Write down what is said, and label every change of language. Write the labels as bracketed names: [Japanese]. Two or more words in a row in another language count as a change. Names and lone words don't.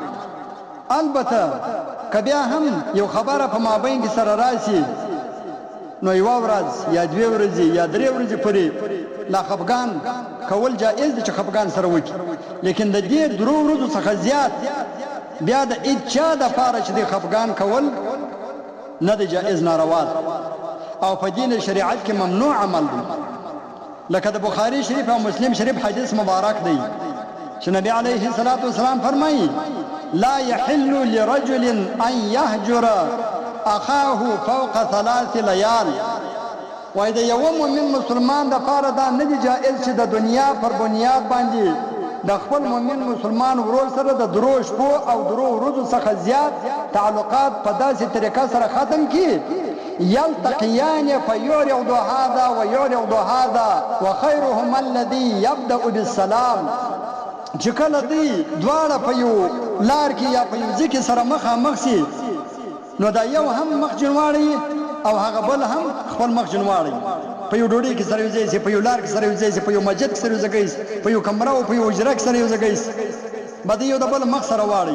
[Pashto] البته که بیا هم یو خبره په مابین کې سره راشي، نو یوه ورځ یا دوه ورځې یا درې ورځې پورې لا خفګان کول جائز دی چې خفګان سره وکړي، لیکن د دې درو ورځو څخه زیات بیا د هیچا دپاره چې د خفګان کول نه دی جائز، ناروا او په دین شریعت کې ممنوع عمل دی. لکه د بخاری شریف او مسلم شریف حدیث مبارک دی چې نبی [Arabic] علیه الصلاة والسلام [Pashto] فرمایي: [Arabic] لا يحل لرجل ان يهجر اخاه فوق 3 ليال. [Pashto] وای د یو مؤمن مسلمان د پاره دا نه دی جائز چې د دنیا پر بنیاد باندې د خپل مؤمن مسلمان ورور سره د درو شپو او درو ورځو څخه زیات تعلقات په داسې طریقه سره ختم کړي: [Arabic] يلتقيان فيعرض هذا ويعرض هذا وخيرهما الذي يبدأ بالسلام. [Pashto] چې کله دی دواړه په یو لار کې یا په یو ځای کې سره مخامخ شي، نو دا یو هم مخ جنواړي او هغه بل هم خپل مخ جنواړي، په یو ډوډۍ کې سره یو ځای شي، په یو لار کې سره یو ځای شي، په یو مسجد کې سره یو ځای شي، په یو کمره او په یو حجره کې سره یو ځای شي، بده یو د بل مخ سره واړي.